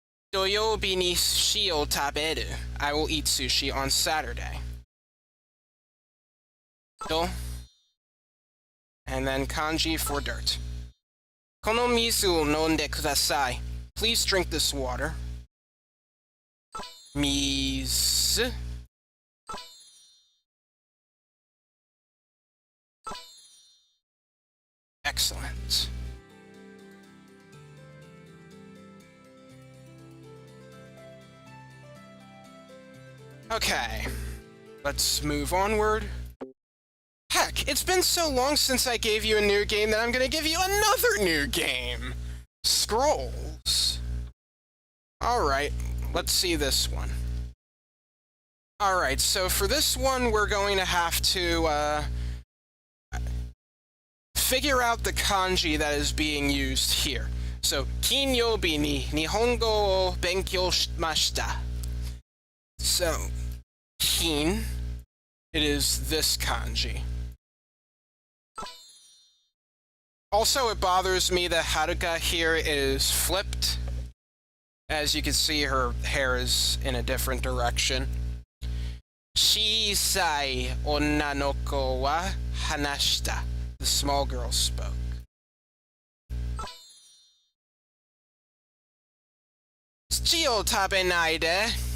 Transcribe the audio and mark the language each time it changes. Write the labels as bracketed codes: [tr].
[ja] 土曜日に寿司を食べる. [en] I will eat sushi on Saturday. And then kanji for dirt. [ja] この水を飲んでください. [en] Please drink this water. 水 Excellent. Okay, let's move onward. Heck, it's been so long since I gave you a new game that I'm gonna give you another new game. Scrolls. Alright, let's see this one. Alright, so for this one, we're going to have to, figure out the kanji that is being used here. [ja] So, 金曜日に日本語を勉強しました. [en] So, 金, it is this kanji. Also, it bothers me that Haruka here is flipped. As you can see, her hair is in a different direction. [ja] 小さい女の子は話した. [en] The small girl spoke. [ja] Sushiを食べないで.